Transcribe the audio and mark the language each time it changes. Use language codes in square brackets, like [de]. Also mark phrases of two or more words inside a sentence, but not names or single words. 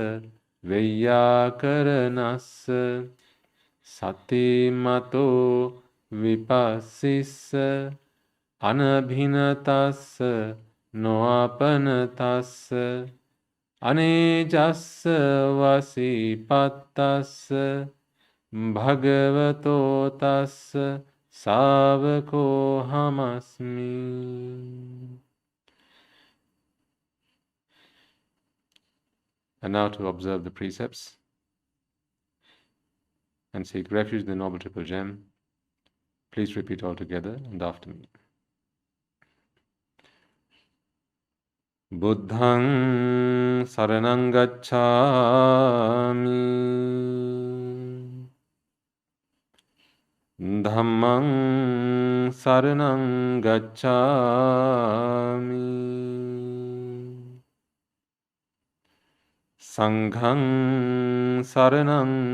[pi] veyyakaranassa satimato vipassissa anabhinatassa noapanatassa anejassa vasipattassa bhagavato tassa savako hamasmi. [en] And now to observe the precepts and seek refuge in the Noble Triple Gem. Please repeat all together and after me. [pi] Buddhaṃ saraṇaṃ gacchāmi Dhammaṃ saraṇaṃ gacchāmi Saṅgham saranam